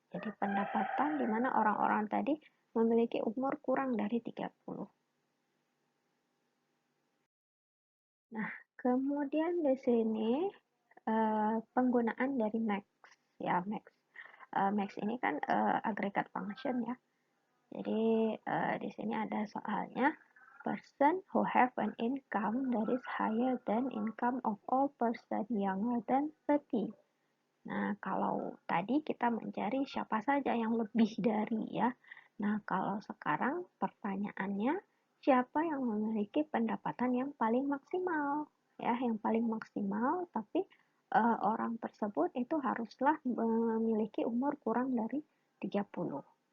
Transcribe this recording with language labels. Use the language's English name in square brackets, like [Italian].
[Indonesian] Jadi pendapatan di mana orang-orang tadi memiliki umur kurang dari 30. Nah, kemudian di sini penggunaan dari max ya, max. Max ini kan aggregate function ya. Jadi di sini ada soalnya, [English] person who have an income that is higher than income of all person younger than 30. [Indonesian] Nah, kalau tadi kita mencari siapa saja yang lebih dari ya. Nah, kalau sekarang pertanyaannya, siapa yang memiliki pendapatan yang paling maksimal? Ya, yang paling maksimal, tapi orang tersebut itu haruslah memiliki umur kurang dari 30.